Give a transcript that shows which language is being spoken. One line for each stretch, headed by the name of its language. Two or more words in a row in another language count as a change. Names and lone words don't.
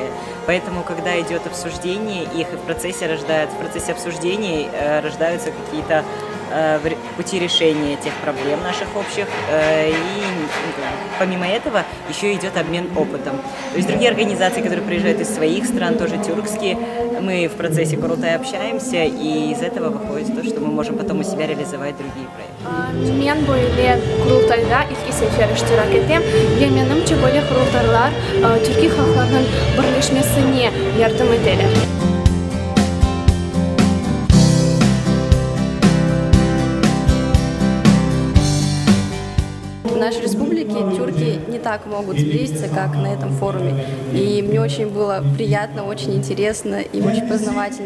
Russian: Поэтому, когда идет обсуждение их, и в процессе обсуждений рождаются какие-то пути решения тех проблем наших общих, и помимо этого еще идет обмен опытом. То есть другие организации, которые приезжают из своих стран, тоже тюркские, мы в процессе Курултая общаемся, и из этого выходит то, что мы можем потом у себя реализовать другие проекты.
Azerbaijani: Мен bu yıl Kurultayda ilk sefer iştirak ettim ve menimce böyle kurultaylar Türkiye halklarının birleşmesine yardım ederler.
Russian: В нашей республике тюрки не так могут сблизиться, как на этом форуме. И мне очень было приятно, очень интересно и очень познавательно.